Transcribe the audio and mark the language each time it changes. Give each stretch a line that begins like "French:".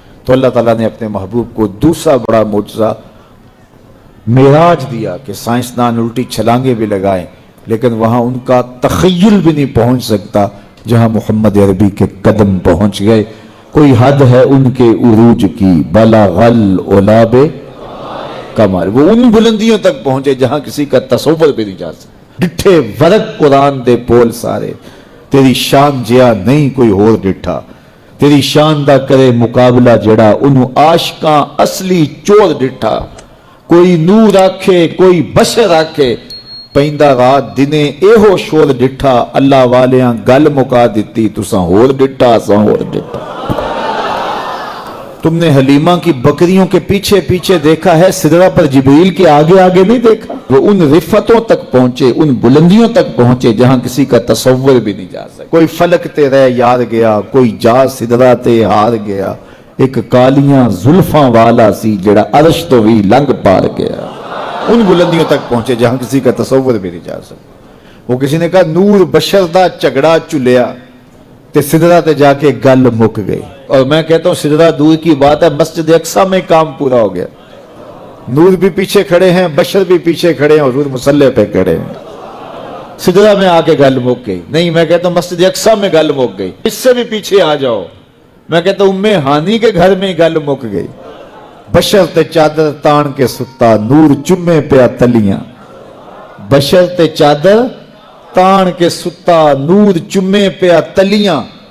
Urdu: تو اللہ تعالیٰ نے اپنے محبوب کو دوسرا بڑا معجزہ معراج دیا کہ سائنسدان الٹی چھلانگیں بھی لگائیں, لیکن وہاں ان کا تخیل بھی نہیں پہنچ سکتا جہاں محمد عربی کے قدم پہنچ گئے. کوئی حد ہے ان کے عروج کی, بلغ العلاب کمال, وہ ان بلندیوں تک پہنچے جہاں کسی کا تصور بھی نہیں جا سکتا.
Punjabi: ڈٹھے ورق قرآن دے پول سارے, تیری شان جیا نہیں کوئی ہور ڈٹھا, تیری شان دا کرے مقابلہ جڑا انہوں عاشقاں اصلی چور ڈٹھا. کوئی نور آکھے کوئی بشر آکھے, پیندہ رات دنے ایہو شور ڈٹھا, اللہ والیاں گل مکا دیتی تساں ہور ڈٹھا اساں ہور ڈٹھا.
Urdu: تم نے حلیمہ کی بکریوں کے پیچھے پیچھے دیکھا ہے, سدرہ پر جبریل کے آگے آگے نہیں دیکھا. وہ ان رفتوں تک پہنچے, ان بلندیوں تک پہنچے جہاں کسی کا تصور بھی نہیں جا سکتا.
Punjabi: کوئی فلک تے رہ یار گیا, کوئی جا سدرہ تے ہار گیا, ایک کالیاں زلفاں والا سی جڑا عرش تو بھی لنگ پار گیا.
Urdu: ان بلندیوں تک پہنچے جہاں کسی کا تصور بھی نہیں جا سکتا.
Punjabi: وہ کسی نے کہا نور بشر دا جھگڑا چلیا تے سدرہ تے جا کے گل مک گئی.
Urdu: اور میں کہتا ہوں سدرہ دور کی بات ہے, مسجد اقصیٰ میں کام پورا ہو گیا. نور بھی پیچھے کھڑے ہیں, بشر بھی پیچھے کھڑے ہیں, حضور مصلی پہ کھڑے ہیں. سدرہ میں آ کے گل مک گئی. نہیں, میں کہتا ہوں مسجد اقصیٰ میں گل مک گئی. اس سے بھی پیچھے آ جاؤ, میں کہتا ہوں ام ہانی کے گھر میں گل مک گئی.
Punjabi: بشر تے چادر تان کے ستا, نور چمے پیا تلیاں. بشر تے چادر تان کے ستا, نور چمے پیا تلیاں.